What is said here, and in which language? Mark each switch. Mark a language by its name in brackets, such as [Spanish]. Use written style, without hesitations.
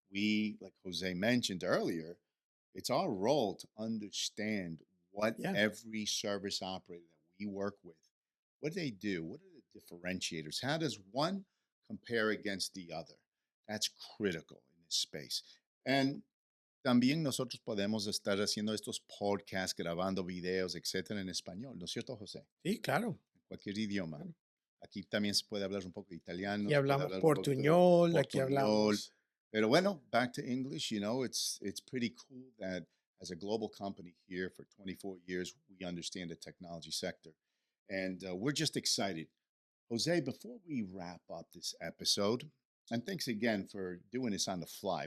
[English] We, like Jose mentioned earlier, it's our role to understand what Yeah. every service operator that we work with, what do they do? What are the differentiators? How does one compare against the other? That's critical in this space. [Spanish] And también nosotros podemos estar haciendo estos podcasts, grabando videos, etcétera, en español, ¿no es cierto, José? Sí, claro. En cualquier idioma. Claro. Aquí también se puede hablar un poco de italiano, se puede hablamos hablar un poco de portuñol, aquí portuñol. hablamos. Pero bueno, [English] back to English, it's pretty cool that as a global company here for 24 years, we understand the technology sector. And we're just excited. Jose, before we wrap up this episode, and thanks again for doing this on the fly.